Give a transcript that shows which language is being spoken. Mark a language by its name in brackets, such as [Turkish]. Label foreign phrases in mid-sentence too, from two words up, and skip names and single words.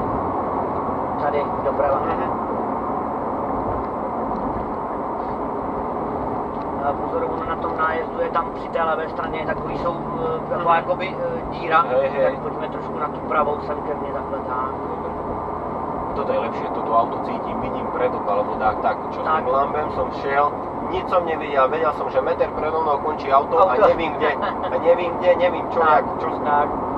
[Czech] Tady doprava. Pozor, ono na tom nájezdu je tam při té levé straně takový jsou taková jakoby díra, tak pojďme trošku na tu pravou sem ke mně takhle tak. [Slovak] Toto je lepšie, toto auto cítim, vidím predok alebo tak, čo s tým lambem som šiel, nič som nevidel, vedel som, že meter predo mnou končí auto a nevím kde, nevím čo, jak, čo s ním.